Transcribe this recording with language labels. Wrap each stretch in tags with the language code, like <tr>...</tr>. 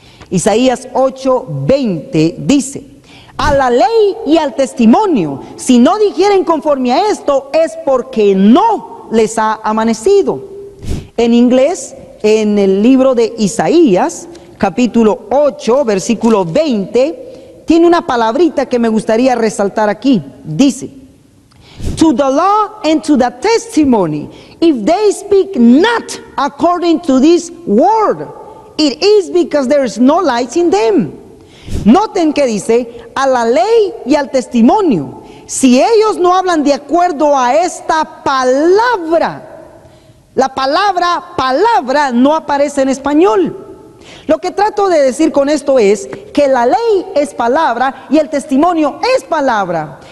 <es>Isaías 8, 20 dice: a la ley y al testimonio, si no dijeren conforme a esto, es porque no les ha amanecido. En inglés, en el libro de Isaías, capítulo 8, versículo 20, tiene una palabrita que me gustaría resaltar aquí.</es> <en>Dice: to the law and to the testimony, if they speak not according to this word, it is because there is no light in them.</en> <es>Noten que dice: a la ley y al testimonio. Si ellos no hablan de acuerdo a esta palabra, La palabra no aparece en español. Lo que trato de decir con esto es que la ley es palabra y el testimonio es palabra.</es>